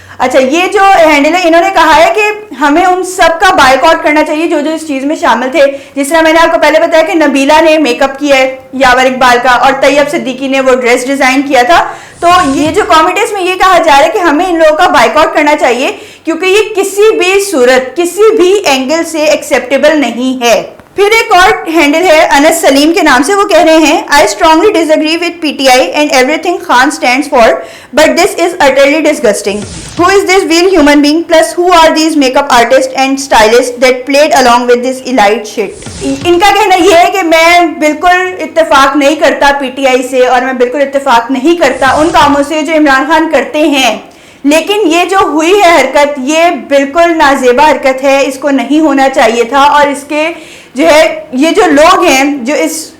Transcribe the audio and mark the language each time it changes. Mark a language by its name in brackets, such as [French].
[Urdu] اچھا, یہ جو ہینڈل ہے انہوں نے کہا ہے کہ ہمیں ان سب کا بائیک آؤٹ کرنا چاہیے جو اس چیز میں شامل تھے. جس طرح میں نے آپ کو پہلے بتایا کہ نبیلہ نے میک اپ کیا ہے یاور اقبال کا, اور طیب صدیقی نے وہ ڈریس ڈیزائن کیا تھا. تو یہ جو کامنٹ ہے اس میں یہ کہا جا رہا ہے کہ ہمیں ان لوگوں کا بائیک آؤٹ کرنا چاہیے کیونکہ یہ کسی بھی صورت, کسی بھی اینگل سے ایکسیپٹیبل نہیں ہے. پھر ایک اور ہینڈل ہے انس سلیم کے نام سے, وہ کہہ رہے ہیں [English] I strongly disagree with PTI and everything Khan stands for, but this is utterly disgusting. Who is this real human being? Plus who are these makeup artists and stylists that played along with this elite shit? [Urdu] ان کا کہنا یہ ہے کہ میں بالکل اتفاق نہیں کرتا PTI سے, اور میں بالکل اتفاق نہیں کرتا ان کاموں سے جو عمران خان کرتے ہیں, لیکن یہ جو ہوئی ہے حرکت یہ بالکل نازیبا حرکت ہے, اس کو نہیں ہونا چاہیے تھا. اور اس کے جو ہے یہ جو لوگ ہیں جو اس